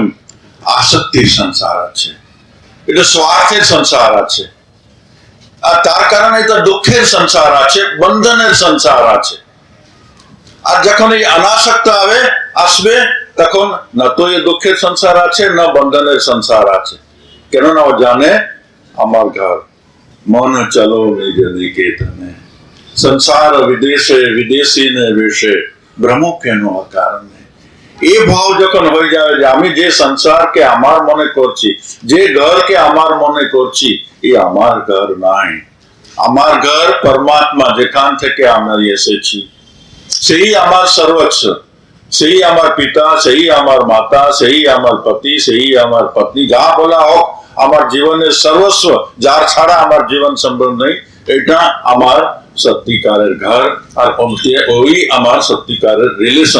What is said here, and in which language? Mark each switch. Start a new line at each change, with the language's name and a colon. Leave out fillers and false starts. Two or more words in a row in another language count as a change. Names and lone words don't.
Bangla: আসক্তির সংসার আছে, এটা স্বার্থের সংসার আছে, আর তার কারণে এটা দুঃখের সংসার আছে, বন্ধনের সংসার আছে। আর যখন এই অনাসক্ত আসবে, তখন না তো এই দুঃখের সংসার আছে, না বন্ধনের সংসার আছে, কেননা ও জানে আমার ঘর মন চলো নিজ নিকেতনে, সংসার বিদেশে বিদেশী নে বেশে ভ্রমো কেন কারণে। এই ভাব যখন হয়ে যাবে যে আমি যে সংসারকে আমার মনে করছি, যে ঘরকে আমার মনে করছি, এই আমার ঘর নাই, আমার ঘর পরমাত্মা, যেখান থেকে আমি এসেছি, সেই আমার সর্বস্ব, সেই আমার পিতা, সেই আমার মাতা, সেই আমার পতি, সেই আমার পত্নী, যা বলা হোক আমার জীবনের সর্বস্ব, যার ছাড়া আমার জীবন সম্ভব নেই, এটা আমার সত্যিকারের ঘর, আর ওই আমার সত্যিকারের রিলেশন।